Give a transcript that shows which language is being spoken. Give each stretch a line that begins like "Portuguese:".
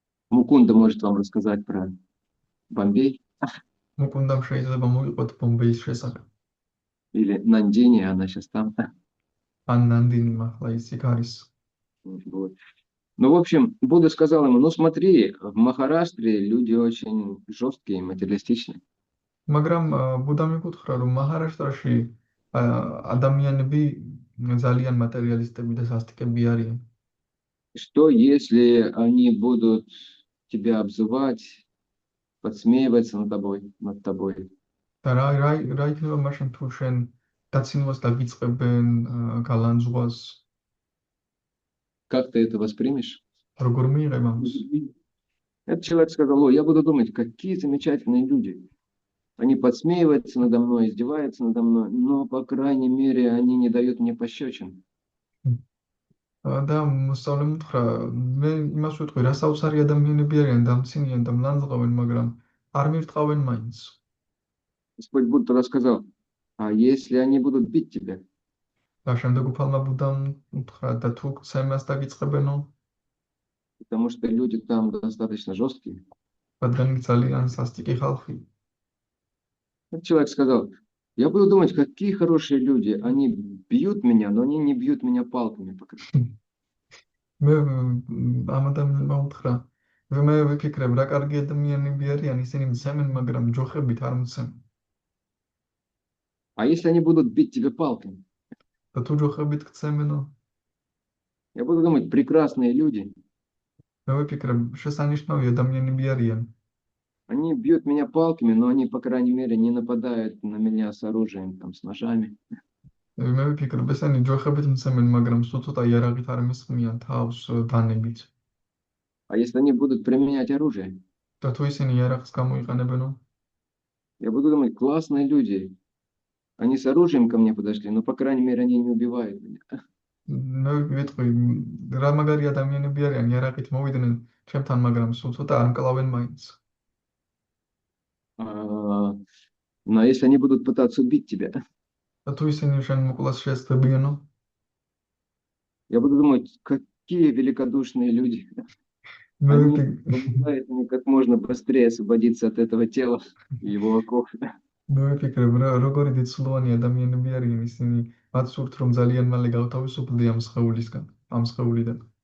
Russian: Мукунда может вам рассказать про Бомбей
Georgian: მოკუნდამ შეიძლება მოიყვეთ ბომბეის შესახებ.
Russian: или Нандини, она сейчас там.
Georgian: ან ნანდინი მართლა ის იქ არის.
Russian: Вот. Ну, в общем, Будда сказал ему: ну смотри, в Махараштре люди очень жесткие, материалистичные.
Georgian: მაგრამ ბუდამ იკუთხრა, რომ მაჰარაშტრაში ადამიანები ძალიან მატერიალისტები და სასტიკები არიან.
Russian: Что если они будут тебя обзывать, подсмеиваться над тобой?
Georgian: და რა იქნება მაშინ თუ შენ დაცინვას დაგიწყებენ, გალანძღვას,
Russian: Как ты это воспримешь?
Georgian: როგორ მიიღებ ამას?
Russian: Этот человек сказал: о, я буду думать, какие замечательные люди. Они подсмеиваются надо мной, издеваются надо мной, но, по крайней мере, они не дают мне пощечин.
Georgian: და მოსწავლემ უთხრა, მე იმას ვიტყვი, რა საოცარი ადამიანები არიან, დამცინიან და მლანძღავენ, მაგრამ არ მირტყავენ მაინც.
Russian: Господь Будда тогда сказал: а если они будут бить тебя?
Georgian: და შემდეგ უფალმა ბუდამ უთხრა, და თუ ცემას დაგიწყებენო,
Russian: Потому что люди там достаточно жесткие.
Georgian: რადგან ძალიან სასტიკი ხალხი.
Russian: Этот человек сказал: я буду думать, какие хорошие люди. Они бьют меня, но они не бьют меня палками.
Georgian: მე ამ ადამიანმა უთხრა, მე ვიფიქრებ, რა კარგი ადამიანები არიან, ისინი მცემენ, მაგრამ ჯოხებით არ მცემენ.
Russian: А если они будут бить тебя палками?
Georgian: და თუ ჯოხებით გცემენო,
Russian: Я буду думать, прекрасные люди.
Georgian: მე ვიფიქრებ, შესანიშნავი ადამიანები არიან.
Russian: Они бьют меня палками, но они, по крайней мере, не нападают на меня с оружием, там, с ножами.
Georgian: მე ვიფიქრებ, ესენი ჯოხებით მცემენ, მაგრამ სულ ცოტა იარაღით არ მესხმიან თავს დანებით.
Russian: А если они будут применять оружие?
Georgian: და თუ ისინი იარაღს გამოიყენებენო,
Russian: Я буду думать, классные люди. Они с оружием ко мне подошли, но, по крайней мере, они не убивают меня.
Georgian: მე ვიტყვი, რა მაგარი ადამიანები არიან, იარაღით მოვიდნენ ჩემთან, მაგრამ სულ ცოტა არ მკლავენ მაინც.
Russian: Но если они будут пытаться убить тебя,
Georgian: და თუ ისინი შენ მოკლას შეესწრებიანო,
Russian: я буду думать, какие великодушные люди.
Georgian: მე
Russian: Они помогают мне как можно быстрее освободиться от этого тела и его оков.
Georgian: მე ვიფიქრებ, როგორი დიდწლოვანი ადამიანები არიან ისინი, მათ სურთ რომ ძალიან მალე გავთავისუფლდე ამ სხეულისგან, ამ სხეულიდან.